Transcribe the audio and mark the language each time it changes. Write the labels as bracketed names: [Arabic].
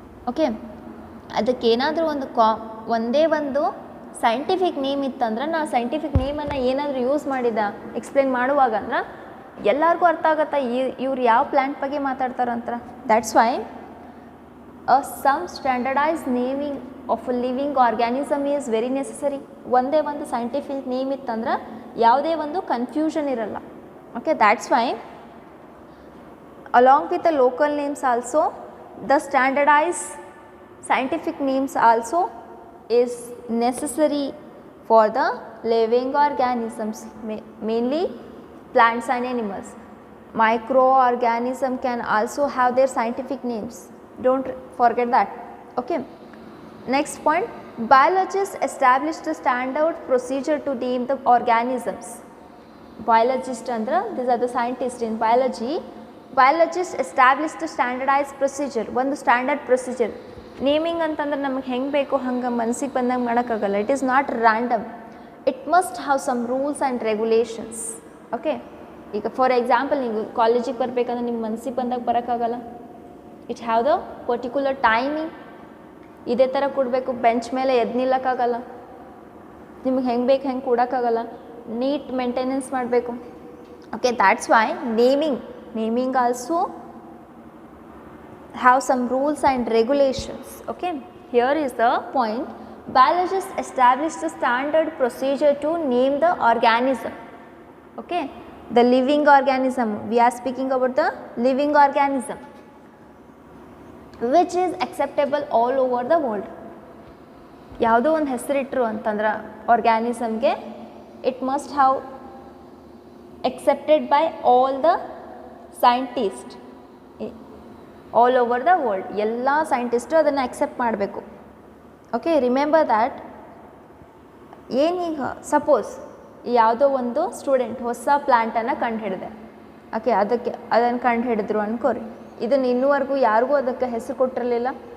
[Kannada] Okay, ಅದಕ್ಕೇನಾದರೂ ಒಂದೇ ಒಂದು scientific name ಇತ್ತಂದ್ರೆ, ನಾವು ಸೈಂಟಿಫಿಕ್ ನೇಮನ್ನು ಏನಾದರೂ ಯೂಸ್ ಎಕ್ಸ್ಪ್ಲೇನ್ ಮಾಡುವಾಗ ಅಂದ್ರೆ ಎಲ್ಲರಿಗೂ ಅರ್ಥ ಆಗುತ್ತೆ ಇವ್ರು ಯಾವ ಪ್ಲ್ಯಾಂಟ್ ಬಗ್ಗೆ ಮಾತಾಡ್ತಾರಂತ. [English] That's why some standardise naming of a living organism is very necessary. [Kannada] ಒಂದೇ ಒಂದು ಸೈಂಟಿಫಿಕ್ ನೇಮ್ ಇತ್ತಂದ್ರೆ ಯಾವುದೇ ಒಂದು ಕನ್ಫ್ಯೂಷನ್ ಇರಲ್ಲ. [English] Okay, that's why along with the local names also the standardise scientific names also is necessary for the living organisms, mainly plants and animals. Microorganism can also have their scientific names, don't forget that. Okay, next point, biologists establish the standard procedure to name the organisms. Biologist andra, these are the scientists in biology. Biologists establish the standardized procedure, [Kannada] ಒಂದು standard procedure. Naming ಅಂತಂದ್ರೆ ನಮಗೆ ಹೆಂಗೆ ಬೇಕೋ ಹಂಗೆ ಮನಸ್ಸಿಗೆ ಬಂದಂಗೆ ಮಾಡೋಕ್ಕಾಗಲ್ಲ. [English] It is not random, it must have some rules and regulations. Okay, [Kannada] ಈಗ [English] for example [Kannada] ನೀವು ಕಾಲೇಜಿಗೆ ಬರಬೇಕಂದ್ರೆ ನಿಮ್ಮ ಮನಸ್ಸಿಗೆ ಬಂದಾಗ ಬರೋಕ್ಕಾಗಲ್ಲ. [English] It have the particular timing. [Kannada] ಇದೇ ಥರ ಕೊಡಬೇಕು, ಬೆಂಚ್ ಮೇಲೆ ಎದ್ದು ನಿಲ್ಲಕ್ಕಾಗಲ್ಲ, ನಿಮ್ಗೆ ಹೆಂಗೆ ಬೇಕು ಹೆಂಗೆ ಕೊಡೋಕ್ಕಾಗಲ್ಲ, ನೀಟ್ ಮೇಂಟೆನೆನ್ಸ್ ಮಾಡಬೇಕು. [English] Okay, that's why naming also have some rules and regulations. Okay, here is the point. Biologists established a standard procedure to name the organism. Okay, the living organism, we are speaking about the living organism which is acceptable all over the world. [Kannada] ಯಾವುದೋ ಒಂದು ಹೆಸರಿಟ್ಟರು ಅಂತಂದ್ರೆ ಆರ್ಗ್ಯಾನಿಸಮ್ಗೆ, [English] It must have accepted by all the scientists all over the world. [Kannada] ಎಲ್ಲ scientist ಅದನ್ನು accept ಮಾಡಬೇಕು. [English] Okay, remember that. [Kannada] ಏನೀಗ suppose ಯಾವುದೋ ಒಂದು student ಹೊಸ ಪ್ಲ್ಯಾಂಟನ್ನು ಕಂಡುಹಿಡಿದೆ. ಓಕೆ, ಅದನ್ನು ಕಂಡುಹಿಡಿದ್ರು ಅನ್ಕೋರಿ. ಇದನ್ನು ಇನ್ನೂವರೆಗೂ ಯಾರಿಗೂ ಅದಕ್ಕೆ ಹೆಸರು ಕೊಟ್ಟಿರಲಿಲ್ಲ.